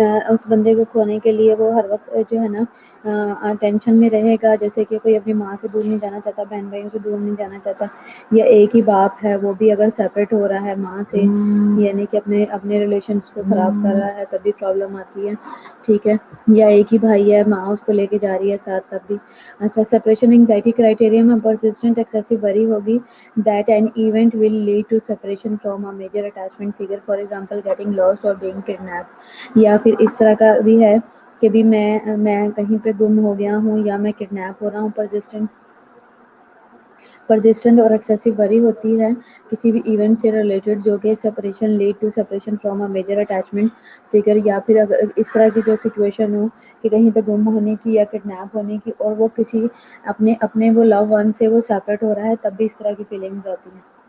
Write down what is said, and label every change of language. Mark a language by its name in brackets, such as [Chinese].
[Urdu] اس بندے کو کھونے کے لیے وہ ہر وقت جو ہے نا ٹینشن میں رہے گا, جیسے کہ کوئی اپنی ماں سے دور نہیں جانا چاہتا, بہن بھائیوں سے دور نہیں جانا چاہتا, یا ایک ہی باپ ہے وہ بھی اگر سیپریٹ ہو رہا ہے ماں سے, یعنی کہ اپنے ریلیشنس کو خراب کر رہا ہے تب بھی پرابلم آتی ہے. ٹھیک ہے, یا ایک ہی بھائی ہے, ماں اس کو لے کے جا رہی ہے ساتھ تب بھی. اچھا, سپریشن انگزائٹی کرائٹیریا میں پرسسٹنٹ ایکسیسو وری ہوگی [English] that an event will lead to separation from a major attachment figure, for example getting lost or being kidnapped. [Urdu] یا پھر اس طرح کا بھی ہے کہ بھی میں کہیں پہ گم ہو گیا ہوں یا میں کڈنیپ ہو رہا ہوں. پرسسٹنٹ اور ایکسیسو وری ہوتی ہے کسی بھی ایونٹ سے ریلیٹڈ جو کہ separation [English] lead to separation from a major attachment figure, [Urdu] یا پھر اگر اس طرح کی جو سچویشن ہو کہ کہیں پہ گم ہونے کی یا کڈنیپ ہونے کی اور وہ کسی اپنے وہ لو ون سے وہ سیپریٹ ہو رہا ہے تب بھی اس طرح کی فیلنگز آتی ہیں.